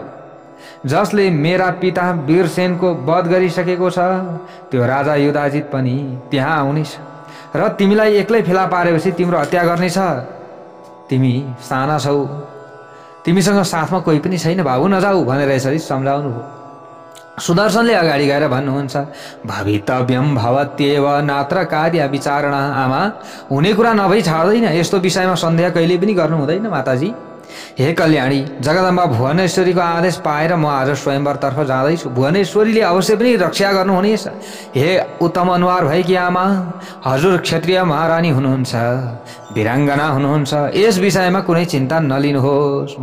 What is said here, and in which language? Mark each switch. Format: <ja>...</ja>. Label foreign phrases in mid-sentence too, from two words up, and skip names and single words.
<ne>जसले मेरा पिता वीरसेनको वध गरिसकेको छ त्यो राजा युधाजित पनि त्यहाँ आउनेछ र तिमीलाई एक्लै फेला पारेपछि तिम्रो हत्या गर्नेछ। तिमी साना छौ, तिमीसँग साथमा कोही पनि छैन, बाबु नजाऊ भनेर यसरी सम्झाउनु हो। सुदर्शनले अगाडि गएर भन्नुहुन्छ,</ne> <sa>भवितव्यम भवत्येव नात्र कार्य विचारणा।</sa> <ne>आमा, हुने कुरा नभई छाड्दैन, यस्तो विषयमा सन्देह कहिले पनि गर्नु हुँदैन माताजी। हे कल्याणी, जगदम्बा भुवनेश्वरीको आदेश पाएर म आज स्वयंवरतर्फ जाँदैछु। भुवनेश्वरीले अवश्य पनि रक्षा गर्नुहुनेछ। हे उत्तम अनुहार भएकी आमा, हजुर क्षत्रिय महारानी हुनुहुन्छ, वीराङ्गना हुनुहुन्छ, यस विषयमा कुनै चिन्ता नलिनुहोस्।</ne>